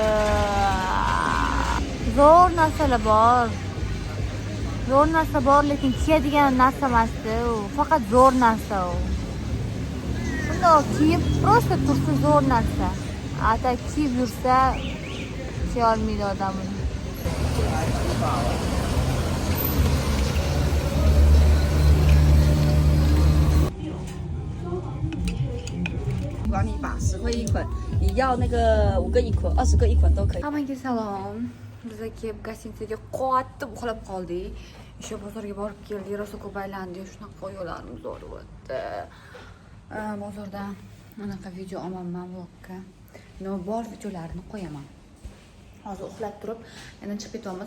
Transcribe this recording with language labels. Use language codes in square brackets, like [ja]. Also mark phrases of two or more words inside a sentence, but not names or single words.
[uz] Zo'r narsalar bor. Zo'r narsa bor, lekin kiyadigan narsa emasdi u. Faqat zo'r narsa u. Shundoq kiyib, prosta tursa zo'r narsa. Ata kiyib yursa, kiya olmaydi odam uni. [zh] 管你把10块一捆，你要那个5个一捆、20个一捆都可以。 [uz] Hammaga salom. Biz kelib gostinitsaga qotib uxlab qoldik. O'sha bozorga borib keldik, rosa ko'p aylandik. Shunaqa yo'llarimiz zo'r o'tdi. Bozordan anaqa video olmanman vlogga. Bor videolarini qo'yaman. Hozir uxlab turib, yana chiqib ketyapmiz.